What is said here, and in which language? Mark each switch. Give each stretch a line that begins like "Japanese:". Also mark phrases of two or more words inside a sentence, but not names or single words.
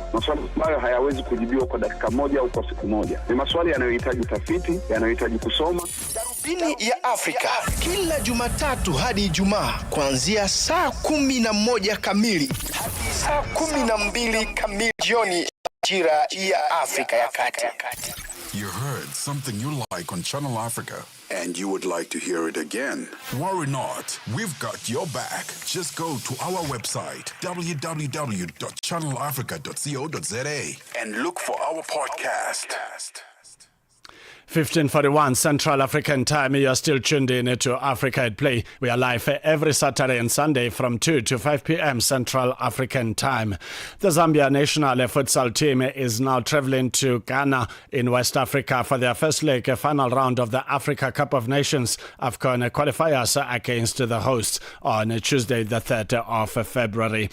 Swahili: Maswali ambayo hayawezi kujibiwa kwa dakika moja au kwa siku moja. Ni maswali yanayohitaji tafiti, yanayohitaji kusoma. Darubini ya Afrika kila Jumatatu hadi Ijumaa kuanzia saa 11 kamili hadi saa 12 kamili jioni majira ya Afrika ya Kati.
English: You heard something you like on Channel Africa and you would like to hear it again. Worry not, we've got your back. Just go to our website www.channelafrica.co.za and look for our podcast. 15:41 Central African Time. You are still tuned in to Africa at Play. We are live every Saturday and Sunday from 2 to 5 p.m. Central African Time. The Zambia national futsal team is now traveling to Ghana in West Africa for their first leg, final round of the Africa Cup of Nations AFCON qualifiers against the hosts on Tuesday, the 3rd of February.